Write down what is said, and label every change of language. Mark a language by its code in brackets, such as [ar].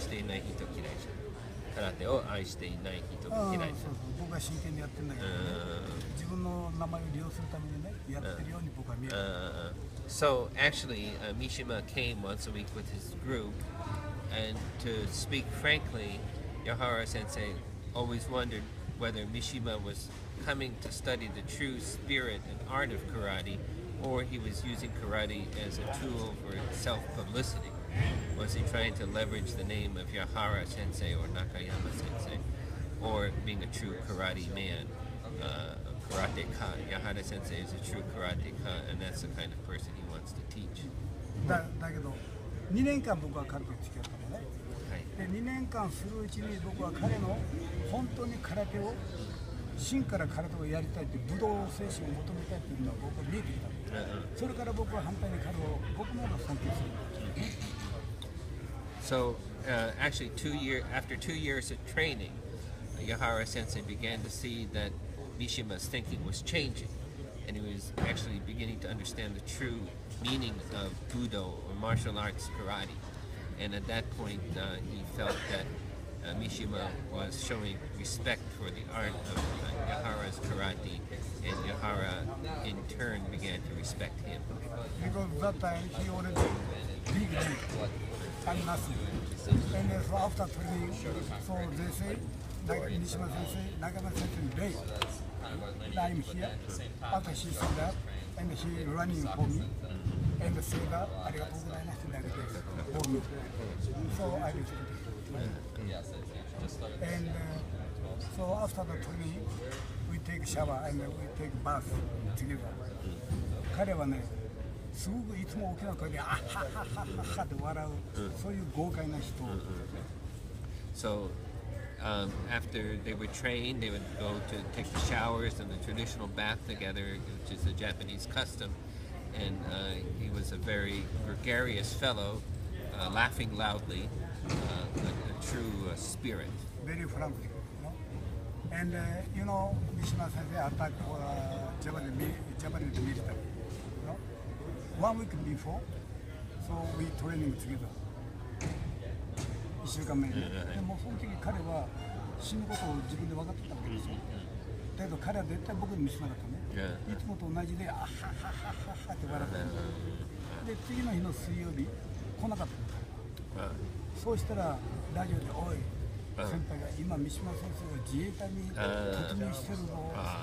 [ja] 愛していない人嫌いじゃん。空手を愛していない人嫌いじゃん。僕は真剣にやってるんだけど、自分の名前を利用するためにね、やってるように僕は見える。 [en] So actually, Mishima came once a week with his group, and to speak frankly, Yahara Sensei always wondered whether Mishima was coming to study the true spirit and art of karate, or he was using karate as a tool for self-publicity. Was he trying to leverage the name of Yahara Sensei or Nakayama Sensei, or being a true karate man, karateka? Yahara Sensei is a true karateka, and that's the kind of person he wants to teach. [ja] だけど 2年間僕は彼と付き合ったのね。で2年間するうちに僕は彼の本当に空手を真から空手をやりたいって武道精神を求めたいっていうのは僕は見えてきたの。それから僕は反対に彼を僕の方が尊敬する。 [en] So actually, after 2 years of training, Yahara Sensei began to see that Mishima's thinking was changing, and he was actually beginning to understand the true meaning of Budo or martial arts karate. And at that point, he felt that Mishima was showing respect for the art of Yahara's karate, and Yahara in turn began to respect him. Because that time he already big league and nothing. And so after training, so they say, Mishima Sensei, Nakama Sensei, Ray. I'm here. After she said that, and he running for me, and say that, [ja] arigatou gozaimasu [en] for me. So I respect it. And so after the training, we take shower and we take bath together. [ja] 彼はね、すごくいつも大きな声で、あははははって笑う、そういう豪快な人。 [en] So after they were trained, they would go to take the showers and the traditional bath together, which is a Japanese custom. And he was a very gregarious fellow, laughing loudly, a true spirit. Very frank, you know. And you know, Mishima Sensei attacked Japanese military. You know, 1 week before, so we training together. [ja] 1週間目に。でもその時彼は死ぬことを自分で分かってたわけですよ。だけど彼は絶対僕に見せなかったね。いつもと同じで、あははははって笑ってる。で、次の日の水曜日、来なかったの。そうしたら、ラジオで、おい、先輩が今、三島先生が自衛隊に突入してるぞ。